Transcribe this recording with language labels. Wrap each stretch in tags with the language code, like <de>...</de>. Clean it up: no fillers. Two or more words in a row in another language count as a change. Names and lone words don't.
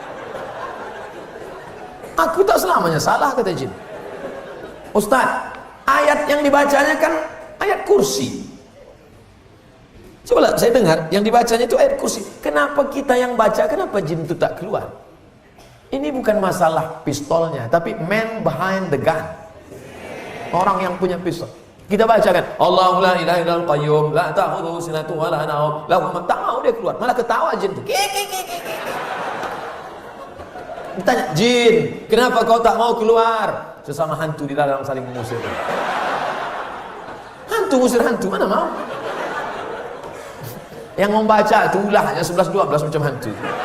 <id>Aku tak selamanya salah, kata jin. Ustaz, ayat yang dibacanya kan ayat kursi. Coba saya dengar, yang dibacanya itu ayat kursi. Kenapa kita yang baca, kenapa jin itu tak keluar? Ini bukan masalah pistolnya, tapi</id> <en>man behind the gun.</en> <id>Orang yang punya pistol. Kita bacakan</id> <ar>الله لا إله إلا القيوم لا تأخذه سنة و لا نوم له ما,</ar> <id>tak mau dia keluar, malah ketawa jin tuh. Ditanya, jin, kenapa kau tak mau keluar? sesama hantu di dalam saling mengusir. Hantu ngusir hantu, mana mau? Yang membaca itu ulahnya 11-12 macam hantu.</id>